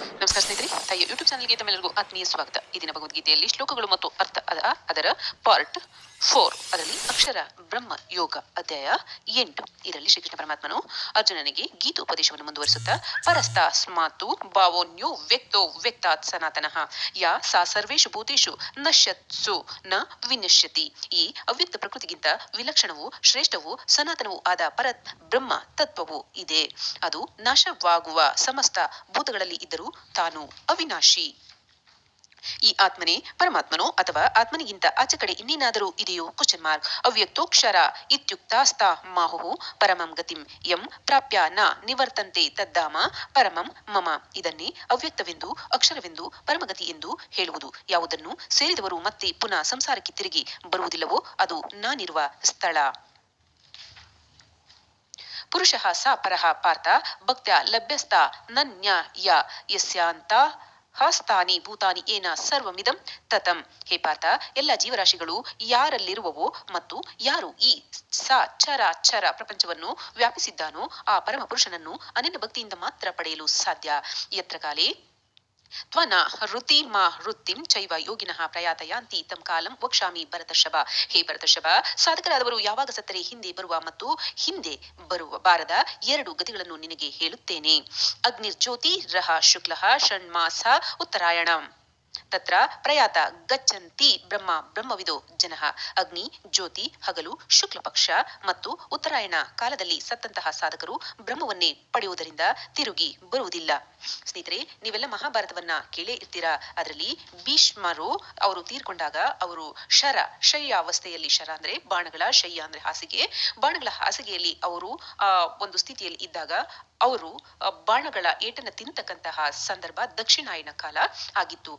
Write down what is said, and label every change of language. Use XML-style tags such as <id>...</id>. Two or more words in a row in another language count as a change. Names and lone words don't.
<kn>ನಮಸ್ಕಾರ ಸ್ನೇಹಿತರೆ, ತಾಯಿಯ ಯೂಟ್ಯೂಬ್ ಚಾನಲ್ಗೆ ತಮ್ಮೆಲ್ಲರಿಗೂ ಆತ್ಮೀಯ ಸ್ವಾಗತ. ಈ ದಿನ ಭಗವದ್ಗೀತೆಯಲ್ಲಿ ಶ್ಲೋಕಗಳು ಮತ್ತು ಅರ್ಥ ಅದರ ಪಾರ್ಟ್ 4 ಅದರಲ್ಲಿ ಅಕ್ಷರ ಬ್ರಹ್ಮ ಯೋಗ ಅಧ್ಯಾಯ 8 ಇದರಲ್ಲಿ ಶ್ರೀಕೃಷ್ಣ ಪರಮಾತ್ಮನು ಅರ್ಜುನನಿಗೆ ಗೀತೋಪದೇಶವನ್ನು ಮುಂದುವರಿಸುತ್ತಾ</kn> <sa>ಪರಸ್ತಾಸ್ಮಾತು ಭಾವೋನ್ಯೋ ವ್ಯಕ್ತೋ ವ್ಯಕ್ತಾತ್ ಸನಾತನಃ ಯಾ ಸಾ ಸರ್ವೇಷು ಭೂತೇಷು ನಶ್ಯತ್ಸು ನ ವಿನಶ್ಯತಿ.</sa> <kn>ಈ ಅವ್ಯಕ್ತ ಪ್ರಕೃತಿಗಿಂತ ವಿಲಕ್ಷಣವೂ ಶ್ರೇಷ್ಠವೂ ಸನಾತನವೂ ಆದ ಪರತ್ ಬ್ರಹ್ಮ ತತ್ವವು ಇದೆ. ಅದು ನಾಶವಾಗುವ ಸಮಸ್ತ ಭೂತಗಳಲ್ಲಿ ಇದ್ದರೂ ತಾನು ಅವಿನಾಶಿ. ಈ ಆತ್ಮನೇ ಪರಮಾತ್ಮನೋ ಅಥವಾ ಆತ್ಮನಿಗಿಂತ ಆಚೆ ಕಡೆ ಇನ್ನೇನಾದರೂ ಇದೆಯೋ?</kn> <en>question mark.</en> <sa>ಅವ್ಯಕ್ತೋಕ್ಷರ ಇತ್ಯುಕ್ತಾಸ್ತಾ ಮಾಹುಃ ಪರಮಂ ಗತಿಂ ಯಂ ಪ್ರಾಪ್ಯ ನ ನಿವರ್ತಂತೆ ತದ್ದಾಮ ಪರಮಂ ಮಮ.</sa> <kn>ಇದನ್ನೇ ಅವ್ಯಕ್ತವೆಂದು ಅಕ್ಷರವೆಂದು ಪರಮಗತಿ ಎಂದು ಹೇಳುವುದು. ಯಾವುದನ್ನು ಸೇರಿದವರು ಮತ್ತೆ ಪುನಃ ಸಂಸಾರಕ್ಕೆ ತಿರುಗಿ ಬರುವುದಿಲ್ಲವೋ ಅದು ನಾನಿರುವ ಸ್ಥಳ.</kn> <sa>ಪುರುಷಃ ಸ ಪರಃ ಪಾರ್ಥ ಭಕ್ತ್ಯಾ ಲಭ್ಯಸ್ತ ನನ್ಯ ಯಸ್ಯಾಂತ ಹಸ್ತಾನಿ ಭೂತಾನಿ ಏನ ಸರ್ವಮಿದಂ ತತಂ.</sa> <kn>ಹೇ ಪಾರ್ಥ, ಎಲ್ಲ ಜೀವರಾಶಿಗಳು ಯಾರಲ್ಲಿರುವವೋ ಮತ್ತು ಯಾರು ಈ ಚರ ಪ್ರಪಂಚವನ್ನು ವ್ಯಾಪಿಸಿದ್ದಾನೋ ಆ ಪರಮ ಪುರುಷನನ್ನು ಅನನ್ಯ ಭಕ್ತಿಯಿಂದ ಮಾತ್ರ ಪಡೆಯಲು ಸಾಧ್ಯ.</kn> <sa>ಯತ್ರ ಕಾಲೇ ತ್ವನ ಋತಿ ಮಾ ವೃತ್ತಿಂ ಚೈವ ಯೋಗಿನಃ ಪ್ರಯಾತಯಾಂತಿ ತಂ ಕಾಲಂ ವಕ್ಷಾಮಿ ಭರತರ್ಷಭ.</sa> <kn>ಹೇ ಭರತರ್ಷಭ, ಸಾಧಕರಾದವರು ಯಾವಾಗ ಸತ್ತರೆ ಹಿಂದೆ ಬರುವ ಮತ್ತು ಹಿಂದೆ ಬಾರದ ಎರಡು ಗತಿಗಳನ್ನು ನಿನಗೆ ಹೇಳುತ್ತೇನೆ.</kn> <sa>ಅಗ್ನಿರ್ಜ್ಯೋತಿ ರಹ ಶುಕ್ಲಃ ಷಣ್ಮಾಸ ಉತ್ತರಾಯಣಂ ತತ್ರ ಪ್ರಯಾತ ಗಚ್ಚಂತಿ ಬ್ರಹ್ಮವಿದೋ ಜನಃ.</sa> <kn>ಅಗ್ನಿ ಜ್ಯೋತಿ ಹಗಲು ಶುಕ್ಲ ಪಕ್ಷ ಮತ್ತು ಉತ್ತರಾಯಣ ಕಾಲದಲ್ಲಿ ಸತ್ತಂತಹ ಸಾಧಕರು ಬ್ರಹ್ಮವನ್ನೇ ಪಡೆಯುವುದರಿಂದ ತಿರುಗಿ ಬರುವುದಿಲ್ಲ. ಸ್ನೇಹಿತರೆ, ನೀವೆಲ್ಲ ಮಹಾಭಾರತವನ್ನ ಕೇಳೇ ಇರ್ತೀರಾ. ಅದರಲ್ಲಿ ಭೀಷ್ಮರು ಅವರು ತೀರ್ಕೊಂಡಾಗ ಅವರು ಶಯ್ಯಾವಸ್ಥೆಯಲ್ಲಿ, ಶರ ಅಂದ್ರೆ ಬಾಣಗಳ, ಶಯ್ಯ ಅಂದ್ರೆ ಹಾಸಿಗೆ, ಬಾಣಗಳ ಹಾಸಿಗೆಯಲ್ಲಿ ಅವರು ಒಂದು ಸ್ಥಿತಿಯಲ್ಲಿ ಇದ್ದಾಗ ಅವರು ಬಾಣಗಳ ಏಟನ್ನು ತಿಂತಕ್ಕಂತಹ ಸಂದರ್ಭ ದಕ್ಷಿಣಾಯನ ಕಾಲ ಆಗಿತ್ತು.</kn>